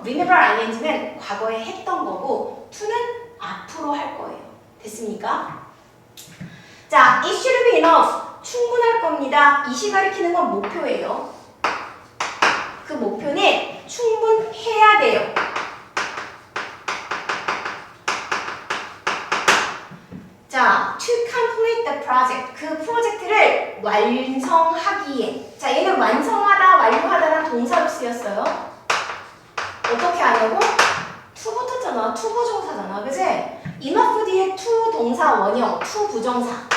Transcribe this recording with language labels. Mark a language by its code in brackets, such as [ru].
[ko] remember ing는 과거에 했던 거고 to는 앞으로 할 거예요. 됐습니까? 자, [en] it should be enough. [ko] 충분할 겁니다. 이시 가리키는 건 목표예요. 그 목표는 충분해야 돼요. [en] 자, to complete the project. [ko] 그 프로젝트를 완성하기에. 자, 얘는 완성하다, 완료하다는 동사로 쓰였어요. 어떻게 하냐고? to 붙었잖아. to 부정사잖아. 그치? enough 뒤에 to 동사 원형, to 부정사.